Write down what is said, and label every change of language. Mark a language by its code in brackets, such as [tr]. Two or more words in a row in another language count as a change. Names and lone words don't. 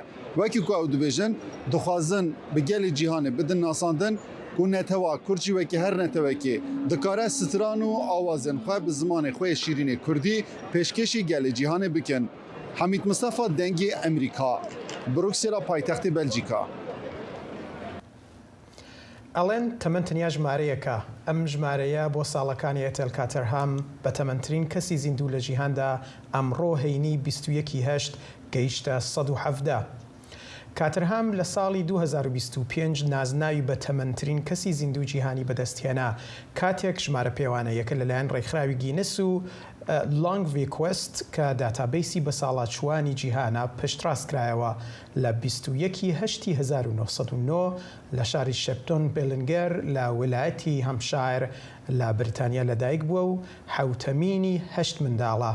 [ku] Wekî ku ew dibêjin dixwazin bi gelê cîhanê bidin nasandin ku netewa Kurd wekî her netewekê dikare stran û awazên xwe bi zimanê xwe şîrînê Kurdî pêşkêşî gelê cîhanê bikin. Hamid Mustafa dengê Amerîka, Brüksela paytextê Belçîka. [ckb] ئەڵێن تەمەن تەنیا ژمارەیەکە ئەم ژمارەیە بۆ ساڵەکانی ئێتێل کاتەرهام بە تەمەنترین کەسی زیندوو لە جیهاندا ئەمڕۆ هەینی 21/8 گەیشتە 117. کاتەرهام لە ساڵی 2025 نازناوی بە تەمەنترین کەسی زیندوو جیهانی بەدەستهێنا کاتێک ژمارە پێوانەیەکە لەلایەن ڕێکخراوی گینس و لانگڤیکوست کە داتابیسی بە ساڵاتچوانی جیهانە پشتڕاستکرایەوە لە 21/8/1909 لە شاری شەپتۆن بێلنگەر لە ویلایەتی هەمشایر لە بریتانیا لەدایک بووە و حوتەمینی 8 منداڵە.